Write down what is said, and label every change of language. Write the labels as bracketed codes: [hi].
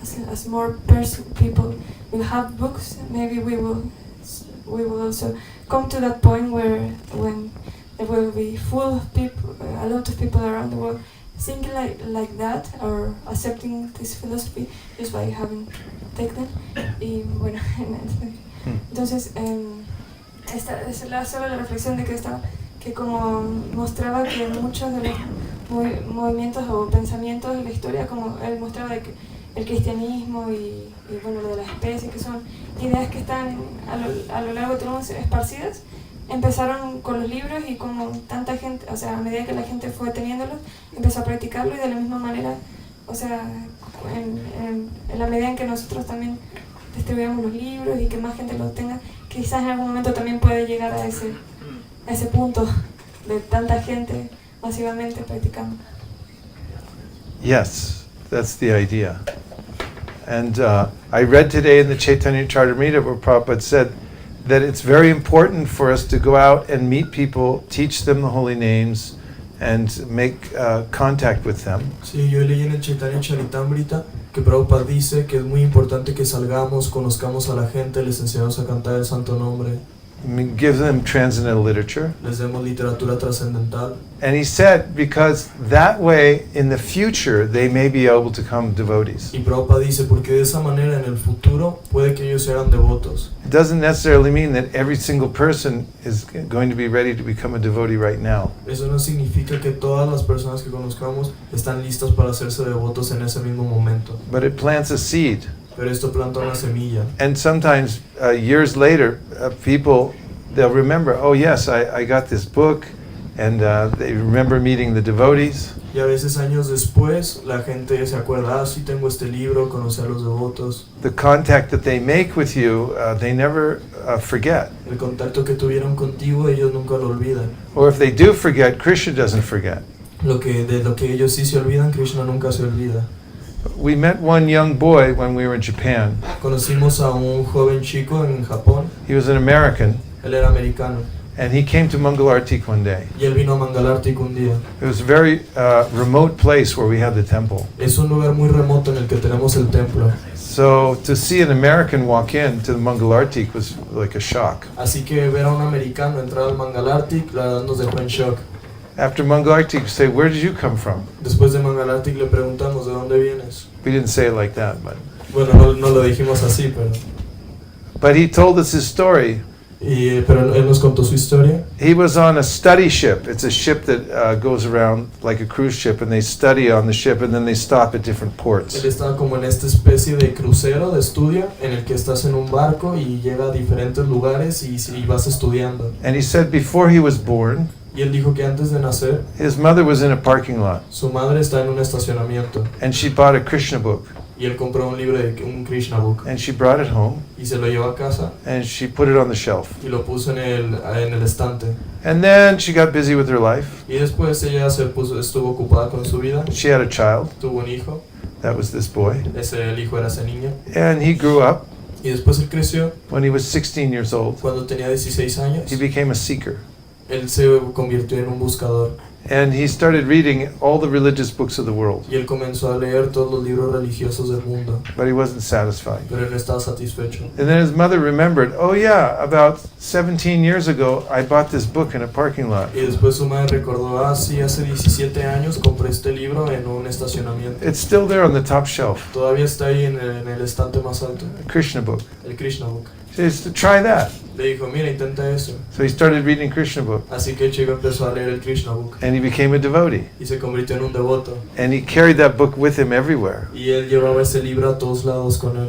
[en] As more people will have books, maybe we will also come to that point when there will be full of people, a lot of people around the world thinking like that or accepting this philosophy just by having taken. [es] Y bueno, entonces esta es solo la reflexión de que como mostraba que muchos de los movimientos o pensamientos de la historia, como él mostraba de que el cristianismo y bueno, lo de las especies, que son ideas que están a lo largo de todo esparcidas, empezaron con los libros y como tanta gente, o sea, a medida que la gente fue teniéndolos, empezó a practicarlo y de la misma manera, o sea, en la medida en que nosotros también distribuimos los libros y que más gente los tenga, quizás en algún momento también puede llegar a ese punto de tanta gente masivamente practicando. [en] Yes, that's the idea. And I read today in the Chaitanya Charitamrita where Prabhupada said that it's very important for us to go out and meet people, teach them the holy names, and make contact with them. [es] Sí, yo leí en el Chaitanya Charitamrita que Prabhupada dice que es muy importante que salgamos, conozcamos a la gente, les enseñamos a cantar el santo nombre, [en] Give them transcendental literature. [es] les demos literatura trascendental. [en] And he said, because that way, in the future, they may be able to become devotees. [es] Y Prabhupada dice, porque de esa manera en el futuro puede que ellos sean devotos. [en] It doesn't necessarily mean that every single person is going to be ready to become a devotee right now. [es] Eso no significa que todas las personas que conozcamos están listas para hacerse devotos en ese mismo momento. [en] But it plants a seed. [es] Pero esto planta una semilla. [en] And sometimes, years later, people, they'll remember, oh yes, I got this book, and they remember meeting the devotees. [es] Y a veces años después la gente se acuerda, sí tengo este libro, conocí a los devotos. [en] The contact that they make with you, they never forget. [es] El contacto que tuvieron contigo ellos nunca lo olvidan. [en] Or if they do forget, Krishna doesn't forget. [es] De lo que ellos sí se olvidan, Krishna nunca se olvida. [en] We met one young boy when we were in Japan. [es] Conocimos a un joven chico en Japón. [en] He was an American, [es] Él era americano. [en] and he came to Mangalartik one day. [es] Y él vino a Mangalartik un día. [en] It was a very remote place where we had the temple. [es] Es un lugar muy remoto en el que tenemos el templo. [en] So to see an American walk in to the Mangalartik was like a shock. [es] Así que ver a un americano entrar al Mangalartik, la verdad nos dejó en shock. [en] After Mangalartik, we say, where did you come from? [es] Después de Mangalartik le preguntamos, ¿de dónde vienes? [en] We didn't say it like that, [es] Bueno, no lo dijimos así, [en] but he told us his story. [es] Pero él nos contó su historia. [en] He was on a study ship. It's a ship that goes around like a cruise ship, and they study on the ship, and then they stop at different ports. [es] Él estaba como en esta especie de crucero de estudio en el que estás en un barco y llega a diferentes lugares y vas estudiando. [en] And he said before he was born, [es] Y él dijo que antes de nacer, [en] his mother was in a parking lot, [es] su madre está en un estacionamiento [en] and she bought a Krishna book, [es] y él compró un libro de un Krishna book [en] and she brought it home, [es] y se lo llevó a casa [en] and she put it on the shelf. [es] y lo puso en el estante. [en] And then she got busy with her life. [es] Y después ella estuvo ocupada con su vida, [en] She had a child. [es] tuvo un hijo, [en] That was this boy. [es] el hijo era ese niño. [en] And he grew up. [es] Y después él creció, [en] When he was 16 years old, [es] cuando tenía 16 años, [en] he became a seeker. [es] él se convirtió en un buscador. [en] And he started reading all the religious books of the world. [es] Y él comenzó a leer todos los libros religiosos del mundo. [en] But he wasn't satisfied. [es] Pero él no estaba satisfecho. [en] And then his mother remembered, oh yeah, about 17 years ago, I bought this book in a parking lot. [es] Y después su madre recordó, sí, hace 17 años compré este libro en un estacionamiento. [en] It's still there on the top shelf. [es] Todavía está ahí en el estante más alto. [en] A Krishna book. [es] El Krishna Book. [en] She says, try that. [es] Le dijo, mira, intenta eso. [en] So he started reading Krishna book. [es] Así que el chico empezó a leer el Krishna Book. [en] And he became a devotee. [es] Y se convirtió en un devoto. [en] And he carried that book with him everywhere. [es] Y él llevaba ese libro a todos lados con él.